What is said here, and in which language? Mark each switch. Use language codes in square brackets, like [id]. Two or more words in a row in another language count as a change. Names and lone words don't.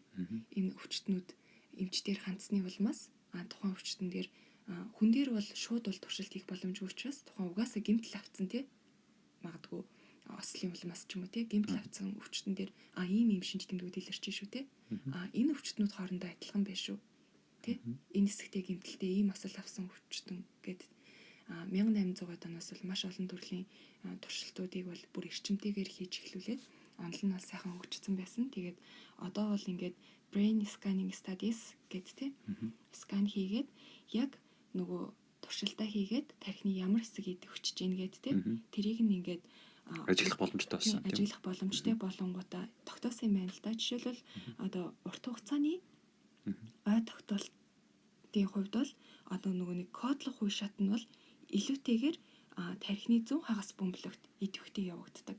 [mn] энэ өвчтнүүд эмчдэр хандсны улмаас тухайн өвчтөн дээр хүн дээр бол шууд бол туршилт хийх боломжгүй учраас тухайн угаасаа гэмтэл авцсан те магадгүй ослын улмаас ч юм уу те гэмтэл авцсан өвчтөн дээр ийм шинж тэмдгүүд илэрч шүү те энэ өвчтнүүд хоорондоо адилхан байх шүү те энэ хэсэгтээ гэмтэлтэй ийм осол авсан өвчтөн гэд 1800-аад оноос бол маш олон төрлийн туршилтуудыг бол бүр эрчимтэйгээр хийж эхлүүлээд онол нь бол сайхан хөгжсөн байсан. Тэгээд одоо бол ингээд [en] brain scanning studies [mn] гэдэг те скан хийгээд яг нөгөө туршилтаа хийгээд тархины ямар хэсэг идэвхжиж гин гэдэг те тэрийг нь ингээд ажиглах боломжтой болсон. Ажиглах боломжтой болонгуудаа тогтоосон юм байна л да. Жишээлбэл одоо урт хугацааны ой тогтоолтын хувьд бол одоо нэг кодлох үе шат нь бол илүүтэйгээр тархины зүүн хагас бөмбөлөгт идэвхтэй явагддаг.